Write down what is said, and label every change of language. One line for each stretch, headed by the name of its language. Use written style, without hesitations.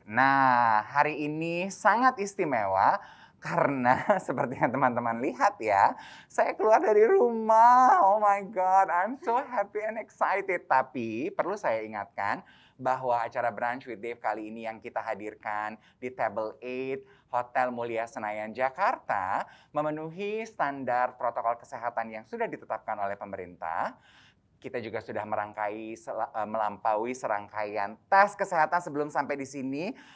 Indonesian: Nah, hari ini sangat istimewa karena seperti yang teman-teman lihat ya, saya keluar dari rumah.
English: Oh my God, I'm so happy and excited.
Indonesian: Tapi perlu saya ingatkan bahwa acara Brunch with Dave kali ini yang kita hadirkan di Table 8 Hotel Mulia Senayan, Jakarta memenuhi standar protokol kesehatan yang sudah ditetapkan oleh pemerintah. Kita juga sudah melampaui serangkaian tes kesehatan sebelum sampai di sini.